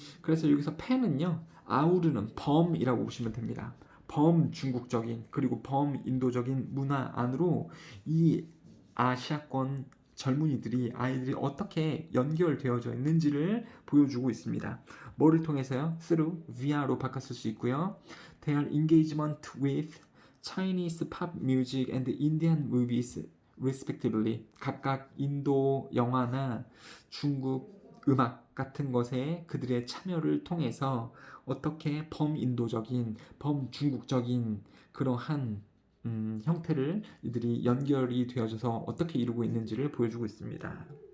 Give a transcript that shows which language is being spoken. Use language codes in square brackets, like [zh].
[ko] 그래서 여기서 pan은요, 아우르는 범이라고 보시면 됩니다. 범 중국적인 그리고 범 인도적인 문화 안으로 이 아시아권 젊은이들이 아이들이 어떻게 연결되어져 있는지를 보여주고 있습니다. 뭐를 통해서요? through via로 바꿨을 수 있고요. [en] Their engagement with Chinese pop music and Indian movies respectively. [ko] 각각 인도 영화나 중국 음악 같은 것에 그들의 참여를 통해서 어떻게 범인도적인, 범중국적인 그러한 형태를 이들이 연결이 되어져서 어떻게 이루고 있는지를 보여주고 있습니다.